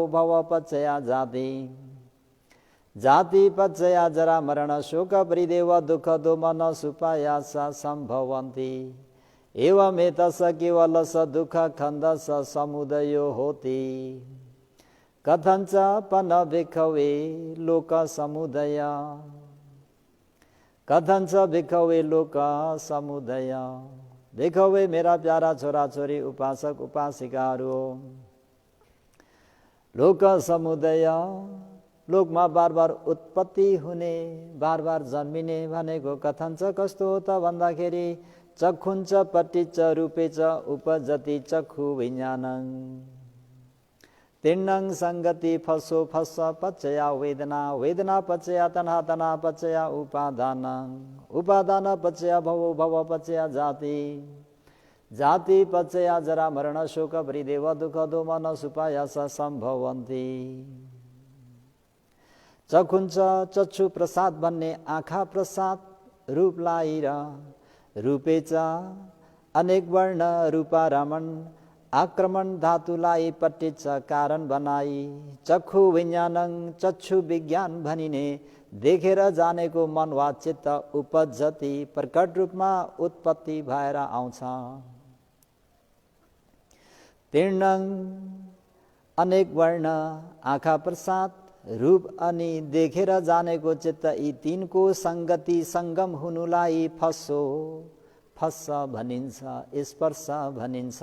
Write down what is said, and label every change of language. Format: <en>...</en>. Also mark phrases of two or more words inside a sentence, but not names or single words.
<pi>भव पचया जाति जाति पचया जरा मरण शोक परिदेव दुःख दोमन सुपायास संभवन्ति एवमेतस केवलस दुःख खन्दस समुदयो होति कथञ्च पन भिक्खवे लोक समुदय कथञ्च भिक्खवे लोक समुदय।</pi> <ne>भिक्खवे मेरा प्यारा छोरा छोरी उपासक उपासिकाहरू,</ne> <pi>लोक समुदय</pi> <ne>लोकमा बार बार उत्पत्ति हुने बार बार जन्मिने भनेको कथञ्च कस्तो हो त भन्दाखेरि</ne> <pi>चखुञ्च पट्टिच रूपेच उपजति चक्षु विज्ञानं तीर्णं संगति फसो फस पचया वेदना वेदना पचया तन्हा तन्हा पचया उपादान उपादान पचया भवो भव पचया जाति जाति पचया जरा मरण शोक परिदेव दुःख दोमन सुपायास संभवन्ति।</pi> <ne>चखुञ्च चक्षु प्रसाद भन्ने आँखा प्रसाद रूपलाई र रूपेच अनेक वर्ण रूपा रमण आक्रमण धातुलाई पट्टिच कारण बनाई</ne> <pi>चक्षु विज्ञानं</pi> <ne>चक्षु विज्ञान भनिने देखेर जानेको मन वा चित्त उपजति प्रकट रूपमा उत्पत्ति भएर आउँछ। तीर्णं अनेक वर्ण आँखा प्रसाद रूप अनि देखेर जानेको चित्त यी तीनको संगति संगम हुनुलाई</ne> <pi>फसो फस</pi> <ne>भनिन्छ स्पर्श भनिन्छ।</ne>